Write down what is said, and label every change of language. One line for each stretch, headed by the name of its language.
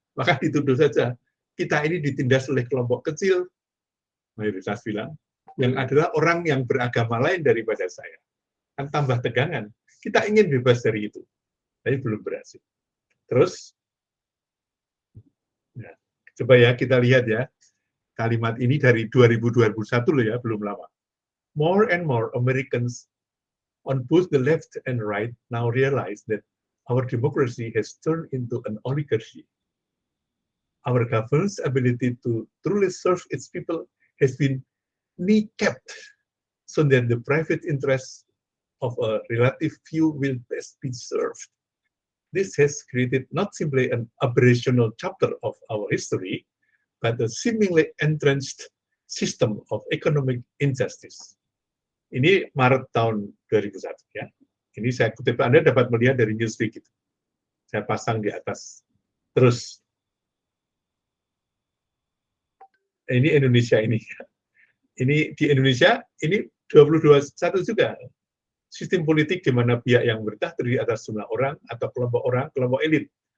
Indonesian: Maka dituduh saja, kita ini ditindas oleh kelompok kecil, mayoritas bilang, yang adalah orang yang beragama lain daripada saya. Kan tambah tegangan. Kita ingin bebas dari itu, tapi belum berhasil. Terus, ya, coba ya kita lihat ya, kalimat ini dari 2021 loh ya, belum lama.
English: More and more Americans on both the left and right now realize that our democracy has turned into an oligarchy. Our government's ability to truly serve its people has been kneecapped so that the private interests of a relative few will best be served. This has created not simply an aberrational chapter of our history, but a seemingly entrenched system of economic injustice.
Indonesian: Ini Maret tahun 2001 ya. Ini saya kutip, Anda dapat melihat dari Newsweek itu. Saya pasang di atas. Terus ini Indonesia ini. Ini di Indonesia ini 2021 juga. Sistem politik di mana pihak yang bertah terdiri atas jumlah orang atau kelompok elit.